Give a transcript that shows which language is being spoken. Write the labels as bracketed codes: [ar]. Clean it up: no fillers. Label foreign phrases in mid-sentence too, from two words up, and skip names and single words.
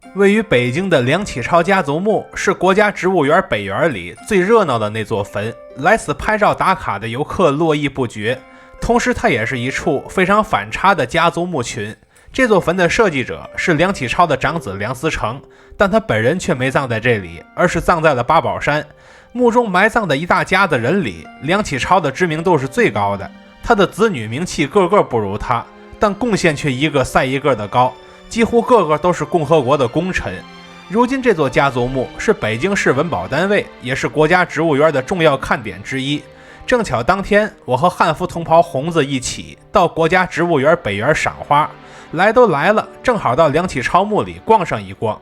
[zh] 位於北京的梁啟超家族墓是國家植物園北園裡最熱鬧的那座墳，來此拍照打卡的遊客絡繹不絕。同時，它也是一處非常反差的家族墓群。這座墳的設計者是梁啟超的長子梁思成，但他本人卻沒葬在這裡，而是葬在了八寶山。墓中埋葬的一大家子人裡，梁啟超的知名度是最高的，他的子女名气個個不如他，但貢獻卻一個賽一個的高，幾乎個個都是共和國的功臣。如今這座家族墓是北京市文保單位，也是国家植物園的重要看点之一。正巧当天，我和汉服同袍红子一起到国家植物園北園賞花，來都來了，正好到梁啟超墓裡逛上一逛。